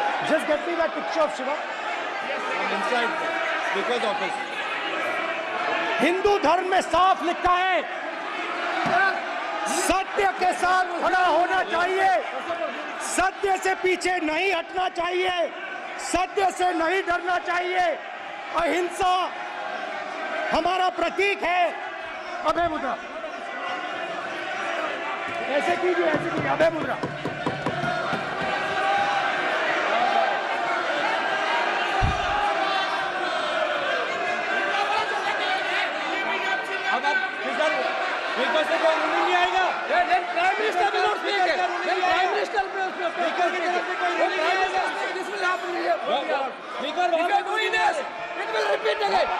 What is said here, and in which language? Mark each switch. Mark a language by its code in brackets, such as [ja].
[en] Just get me that picture of Shiva. I'm inside because of this. [hi] Hindu धर्म में साफ लिखा है, सत्य के साथ खड़ा होना चाहिए, सत्य से पीछे नहीं हटना चाहिए, सत्य से नहीं डरना चाहिए। अहिंसा हमारा प्रतीक है। अभय मुद्रा, ऐसे कीजिए, ऐसे कीजिए, अभय मुद्रा। नहीं आएगा। Prime minister [en] will not speak [hi] है। प्राइम मिनिस्टर पे उसमें स्पीकर की तरफ से कोई नहीं आएगा। [en] This will happen here. Speaker, it will repeat again.